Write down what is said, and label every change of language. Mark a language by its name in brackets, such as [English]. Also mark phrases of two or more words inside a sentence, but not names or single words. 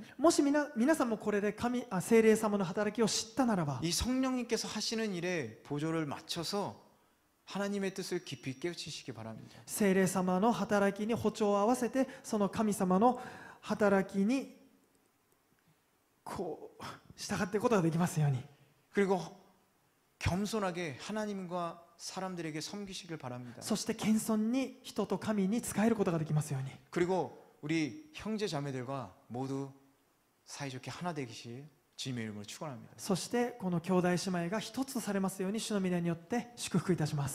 [Japanese] もし皆さんもこれで聖霊様の働きを知ったならば、 [Korean] 이 성령님께서 하시는 일에 보조를 맞춰서 하나님의 뜻을 깊이 깨우치시기 바랍니다. [Japanese] 聖霊様の働きに歩調を合わせてその神様の働きにこう従っていくことができますように。 [Korean] 그리고 겸손하게 하나님과 사람들에게 섬기시길 바랍니다. [Japanese] そして謙遜に人と神に仕えることができますように。 [Korean] 그리고 우리 형제 자매들과 모두 사이좋게 하나 되기를 주님의 이름으로 축원합니다. [Japanese] そしてこの兄弟姉妹が一つとされますように主の皆によって祝福いたします。